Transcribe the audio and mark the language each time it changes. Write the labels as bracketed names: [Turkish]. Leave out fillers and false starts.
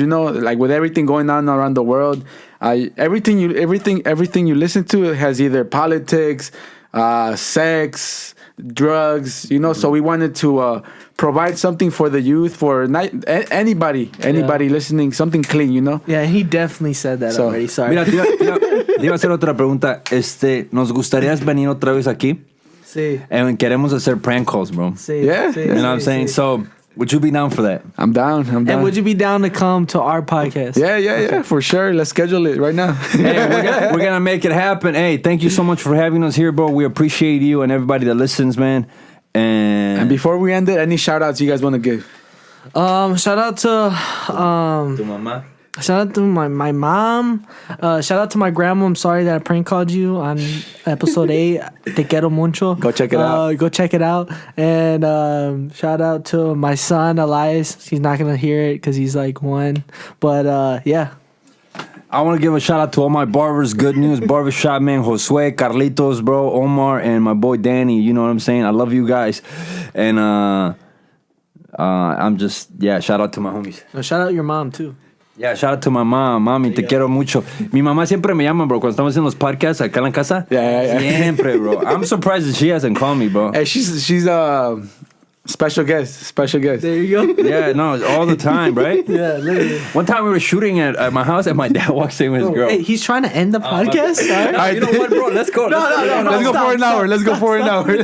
[English] Like with everything going on around the world, everything you listen to has either politics, sex, drugs. So we wanted to provide something for the youth, for anybody listening, something clean. Yeah, he definitely said that already. Sorry. [Spanish] Mira, te iba a hacer otra pregunta. Nos gustaría venir otra vez aquí. Sí. [English] And [Spanish] queremos hacer [English] prank calls, bro. [Spanish] Sí. [English] Yeah. [Spanish] Sí, [English] you know what I'm saying? So, would you be down for that? I'm down. And would you be down to come to our podcast? Yeah, for sure. Let's schedule it right now. Hey, we're gonna make it happen. Hey, thank you so much for having us here, bro. We appreciate you and everybody that listens, man. And before we end it, any shout outs you guys want to give? Shout out to mama. Shout out to my mom. Shout out to my grandma. I'm sorry that I prank called you on episode 8. [Spanish] Te quiero mucho. [English] Go check it out. Go check it out. And shout out to my son Elias. He's not gonna hear it because he's like 1. But yeah. I want to give a shout out to all my barbers, Good News Barbershop, man, Josue, Carlitos, bro, Omar, and my boy Danny. You know what I'm saying? I love you guys. And I'm just, shout out to my homies. Shout out your mom, too. Yeah, shout out to my mom. [Spanish] Mami, te quiero mucho. Mi mamá siempre me llama, bro, cuando estamos en los podcasts acá en la casa. [English] Yeah. [Spanish] Siempre, bro. [English] I'm surprised that she hasn't called me, bro. Hey, she's a special guest. There you go. Yeah, no, all the time, right? Yeah, literally. One time we were shooting at my house and my dad walks in with his girl. Hey, he's trying to end the podcast? No, you know what, bro? Let's go. No, Let's go for an hour. Let's go for an hour.